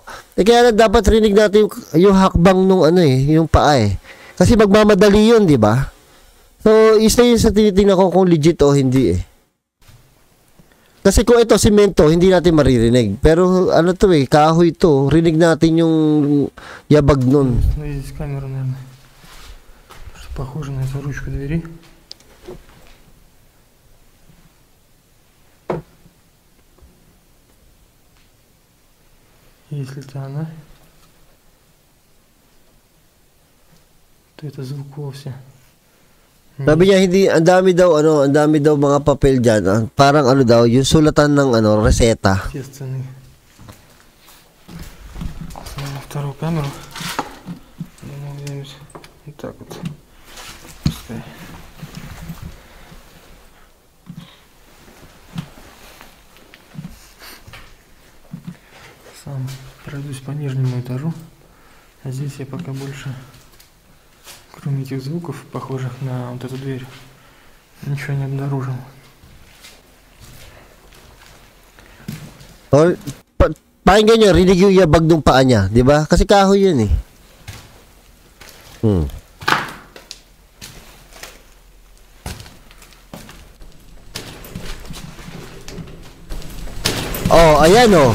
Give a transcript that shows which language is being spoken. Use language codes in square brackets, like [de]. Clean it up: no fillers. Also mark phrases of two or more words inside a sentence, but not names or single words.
[tl] Eh, kaya dapat rinig natin yung hakbang nung ano eh, yung paa eh. Kasi magmamadali yun, di ba? So, isa yun sa tinitingnan ko kung legit o hindi eh. Kasi kung ito, simento, hindi natin maririnig. Pero ano to eh, kahoy to. Rinig natin yung yabag nun. [ru] Ну, здесь камера, наверное. Что похоже на эту ручку двери. Если это она, то это звук вовсе. [tl] Sabi niya, hindi, ang dami daw mga papel dyan. Ah. Parang ano daw, yung sulatan ng ano, reseta. [ru] Естественный. Снимем вторую камеру. Думаю, где-нибудь вот так вот. Пускай. Сам пройдусь по нижнему этажу. А здесь я пока больше, кроме этих звуков, похожих на вот эту дверь, ничего не обнаружил. [tl] Or, Pakinggan nyo, rinig yung yabag ng paa niya, di ba? Kasi kahoy yun eh. Oh, ayan oh.